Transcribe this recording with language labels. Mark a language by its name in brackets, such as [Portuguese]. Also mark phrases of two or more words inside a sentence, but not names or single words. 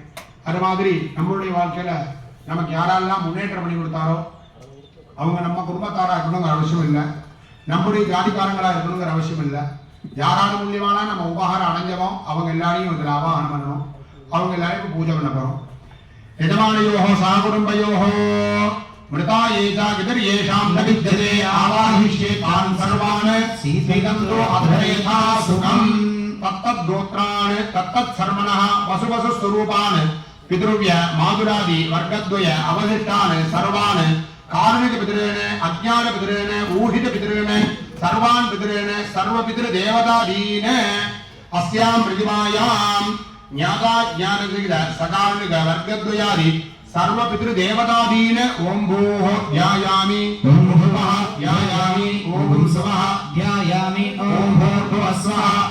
[Tamil] அது மாதிரி நம்மளுடைய வாழ்க்கையில நமக்கு யாரெல்லாம் முன்னேற்றம் பண்ணி கொடுத்தாரோ அவங்க நம்ம குடும்பத்தாரா இருக்கணுங்கிற அவசியம் இல்லை, நம்முடைய ஜாதிக்காரங்களா இருக்கணுங்கிற அவசியம் இல்லை. யாராலும் மூலியமான நம்ம உபகாரம் அடைஞ்சவோ அவங்க எல்லாரையும் இதில் ஆவாகனம் பண்ணணும். அவங்க எல்லாருக்கும் பூஜை பண்ண போறோம். [Sanskrit] यजमानयोः साकुटुम्बयोः मृता येषा गिरिर्येषां न विद्यते आवाहिष्ये तान् सर्वान् सीतन्तो अधरेथा सुखम् तत्तद्गोत्रान् तत्तत्सर्वणः वसुवसुस्वरूपान् पितृव्य माधुरादि वर्गद्वय अवशिष्टान् सर्वान् कारुणिकपितॄन् अज्ञानपितॄन् ऊहितपितॄन् सर्वान् पितॄन् सर्वपितृदेवतादीन् अस्यां प्रतिमायाम् ज्ञाता ज्ञानविद सकारणिक वर्गद्वयादि सर्व पितृदेवतादीन ओम भूः ध्यायामि ओम भुवः ध्यायामि ओम स्वः ध्यायामि ओम भूर्भुवः स्वः